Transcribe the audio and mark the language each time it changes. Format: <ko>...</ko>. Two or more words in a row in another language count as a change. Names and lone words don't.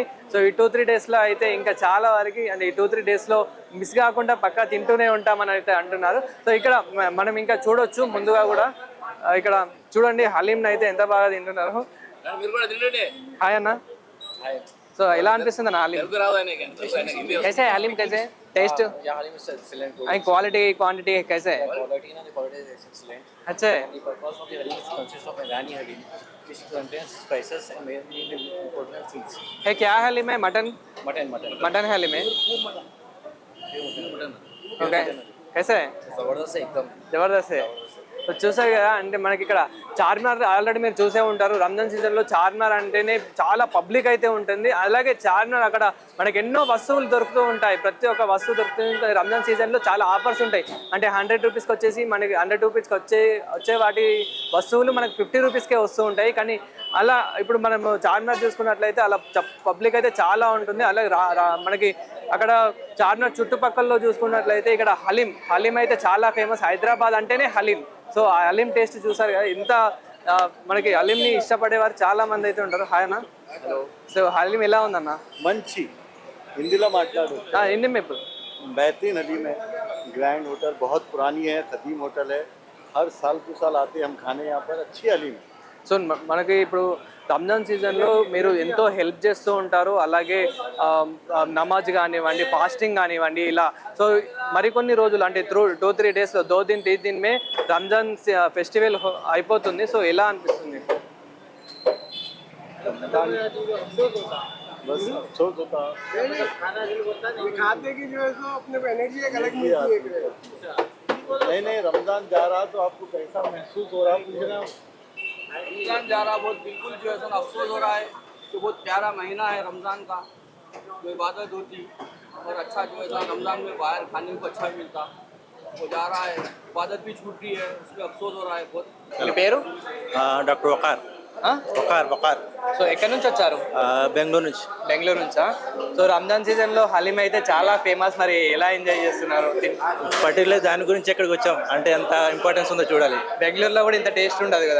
<te>సో ఈ 2-3 డేస్లో అయితే ఇంకా చాలా వరకు, అంటే ఈ 2-3 డేస్లో మిస్ కాకుండా పక్కా తింటూనే ఉంటామని అయితే అంటున్నారు. సో ఇక్కడ మనం ఇంకా చూడొచ్చు, ముందుగా కూడా ఇక్కడ చూడండి హలీంని అయితే ఎంత బాగా తింటున్నారు. హాయ్ అన్న. సో ఎలా అనిపిస్తుంది నా హలీం?</te> <hi>कैसे है हलीम? कैसे टेस्ट</hi> <en>and quality quantity</en> <hi>कैसे है? अच्छा है. है क्या हलीम है? मटन मटन हलीम है. ओके कैसे है? జబర్దస్త్ है.</hi> <te>సో చూసారు కదా, అంటే మనకి ఇక్కడ చార్మినార్ ఆల్రెడీ మీరు చూసే ఉంటారు. రంజాన్ సీజన్లో చార్మినార్ అంటేనే చాలా పబ్లిక్ అయితే ఉంటుంది. అలాగే చార్మినార్ అక్కడ మనకి ఎన్నో వస్తువులు దొరుకుతూ ఉంటాయి. ప్రతి ఒక్క వస్తువు దొరుకుతుంది. రంజాన్ సీజన్లో చాలా ఆఫర్స్ ఉంటాయి. అంటే 100 రూపీస్కి వచ్చేసి మనకి 100 రూపీస్కి వచ్చే వాటి వస్తువులు మనకి 50 రూపీస్కే వస్తూ ఉంటాయి. కానీ అలా ఇప్పుడు మనం చార్మినార్ చూసుకున్నట్లయితే అలా పబ్లిక్ అయితే చాలా ఉంటుంది. అలాగే మనకి అక్కడ చార్మినార్ చుట్టుపక్కల చూసుకున్నట్లయితే ఇక్కడ హలీం అయితే చాలా ఫేమస్. హైదరాబాద్ అంటేనే హలీం. సో ఆ హలీం టేస్ట్ చూసారు కదా, ఇంత మనకి హలీంని ఇష్టపడేవారు చాలా మంది అయితే ఉంటారు. హాయ్ అన్న. సో హలీం ఎలా ఉందన్న? మంచి హిందీలో మాట్లాడు.</te> <hi>हिंदी में बोल. बेहतरीन हलीम है. ग्रैंड होटल बहुत पुरानी है, कदीम होटल है. हर साल टू साल आते हैं हम खाने यहाँ पर. अच्छी हलीम है.</hi> <te>సో మనకి ఇప్పుడు రంజాన్ సీజన్లో మీరు ఎంతో హెల్ప్ చేస్తూ ఉంటారు. అలాగే నమాజ్ కానివ్వండి, ఫాస్టింగ్ కానివ్వండి, ఇలా సో మరికొన్ని రోజులు అంటే 2-3 డేస్లో</te> <hi>2 दिन में</hi> <te>రంజాన్ ఫెస్టివల్ అయిపోతుంది. సో ఎలా అనిపిస్తుంది?</te> <hi>बस अफसोस होता खाते की जो है सो अपने को एनर्जी एक अलग मिलती है. नहीं रमजान जा रहा तो आपको कैसा महसूस हो रहा है पूछ रहा हूँ. रमजान जा रहा बहुत बिल्कुल जो है सो अफसोस हो रहा है कि बहुत प्यारा महीना है रमजान का, जो इबादत होती और अच्छा जो है रमजान में बाहर खाने को अच्छा मिलता, वो जा रहा है. इबादत भी छूट रही है, उसमें अफसोस हो रहा है बहुत.</hi> <te>మీ పేరు? డాక్టర్ వకార్. వకార్. సో ఎక్కడి నుంచి వచ్చారు? బెంగళూరు నుంచి. బెంగళూరు నుంచా? సో రంజాన్ సీజన్లో హలీం అయితే చాలా ఫేమస్. మరి ఎలా ఎంజాయ్ చేస్తున్నారు? పర్టికులర్ దాని గురించి ఎక్కడికి వచ్చాం అంటే ఎంత ఇంపార్టెన్స్ ఉందో చూడాలి. బెంగళూరులో కూడా ఇంత టేస్ట్ ఉండదు కదా.</te>